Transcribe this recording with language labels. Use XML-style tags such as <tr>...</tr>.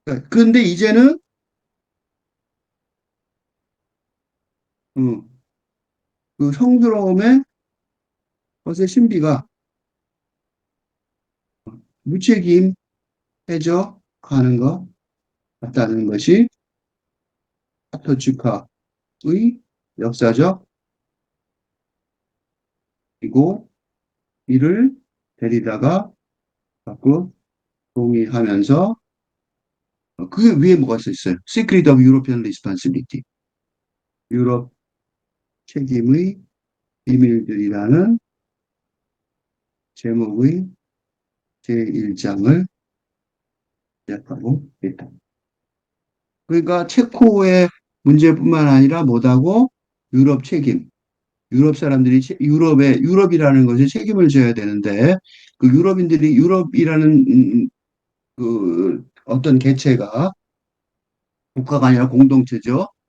<ko>그런데 이제는 음, 그 성스러움의 것의 신비가 무책임해져 가는 것 같다는 것이 아토치카의 역사적 이고 이를 데리다가 자꾸 동의하면서 그게 위에 뭐가 써 있어요?</ko> <en>Secret of European Responsibility.</en> <ko>유럽 책임의 비밀들이라는 제목의 제1장을 시작하고 있다. 그러니까 체코의 문제뿐만 아니라 뭐다고 유럽 책임, 유럽 사람들이 유럽이라는 것에 책임을 져야 되는데 그 유럽인들이 유럽이라는 그 어떤 개체가 국가가 아니라 공동체죠.</ko>